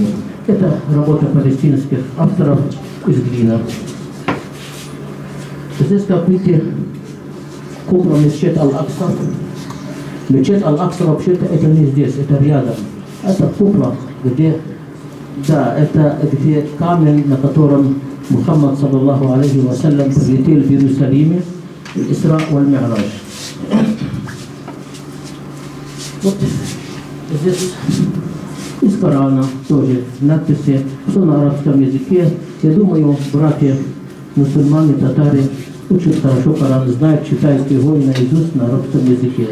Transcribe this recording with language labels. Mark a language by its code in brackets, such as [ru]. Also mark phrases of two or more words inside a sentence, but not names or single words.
[ru] Это работа палестинских авторов из глины. Здесь, как видите, купла мечеть Аль-Акса. Мечеть Аль-Акса вообще-то это не здесь, это рядом. Это купла, где... Да, это где камень, на котором Мухаммад, [ar] صلى الله عليه وسلم, [ru] прилетел в Иерусалиме, Исра валь-Ми'радж. Вот здесь из Корана тоже надписи, все на арабском языке. Я думаю, братья мусульмане, татары очень хорошо Коран знают, читают его и наизусть на арабском языке.